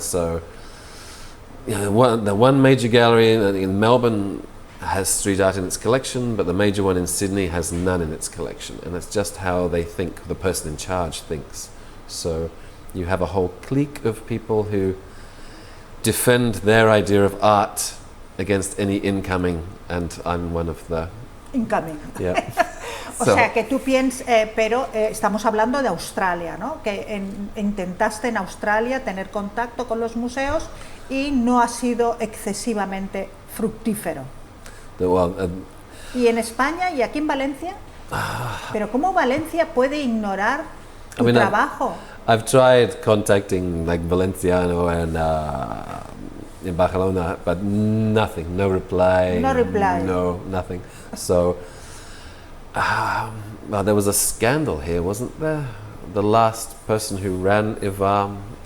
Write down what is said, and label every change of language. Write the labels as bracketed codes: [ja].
[en] So, you know, the one major gallery in Melbourne has street art in its collection, but the major one in Sydney has none in its collection. And it's just how they think, the person in charge thinks. So you have a whole clique of people who defend their idea of art against any incoming, and I'm one of the... Incoming. Yeah. [es] O sea, que tú piensas, pero estamos hablando de Australia, ¿no? Que intentaste en Australia tener contacto con los museos y no ha sido excesivamente fructífero. ¿Y en España y aquí en Valencia? Pero ¿cómo Valencia puede ignorar tu trabajo? [en] I've tried contacting like Valenciano and in Barcelona, but nothing, no reply. No reply. No, nothing. So, well, there was a scandal here, wasn't there? The last person who ran IVAM